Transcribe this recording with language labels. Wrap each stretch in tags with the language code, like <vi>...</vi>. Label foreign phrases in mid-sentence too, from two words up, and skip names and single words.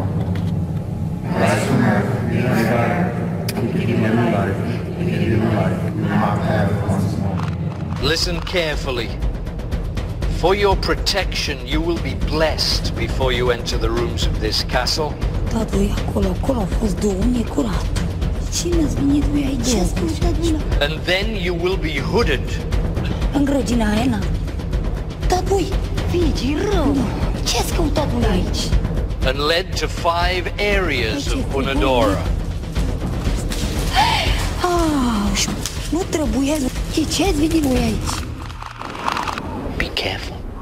<en>Rise from earth, bring life, we give you life, we mock heaven once more. Listen carefully. For your protection, you will be blessed before you enter the rooms of this castle.</en> <ro>Tatăl, acolo a fost Duhul, nu e curat. Cine ați venit voi aici? Ce ați căutat?</ro> <en>And then you will be hooded.</en> <ro>În grădina aia, na. Tatăl, vine, e rău. Ce ați căutat voi aici?</ro> <en>And led to 5 areas of Hunadora.</en> <ro>Nu trebuia. Ce ați venit voi aici?</ro> <en>Be careful.</en>